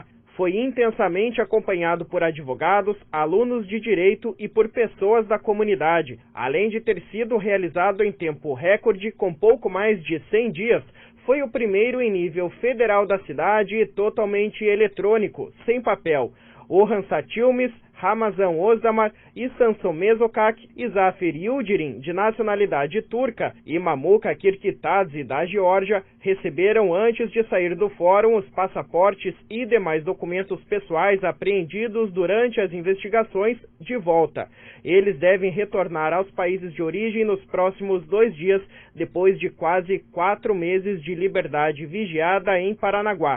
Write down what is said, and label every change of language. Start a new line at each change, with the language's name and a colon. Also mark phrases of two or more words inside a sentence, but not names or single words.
Portuguese: Foi intensamente acompanhado por advogados, alunos de direito e por pessoas da comunidade. Além de ter sido realizado em tempo recorde, com pouco mais de 100 dias, foi o primeiro em nível federal da cidade e totalmente eletrônico, sem papel. Orhan Satilmes, Ramazan Ozdamar e Samson Mesokak e Zafer Yildirim, de nacionalidade turca, e Mamuka Kirkitadze, da Geórgia, receberam antes de sair do fórum os passaportes e demais documentos pessoais apreendidos durante as investigações de volta. Eles devem retornar aos países de origem nos próximos 2 dias, depois de quase 4 meses de liberdade vigiada em Paranaguá.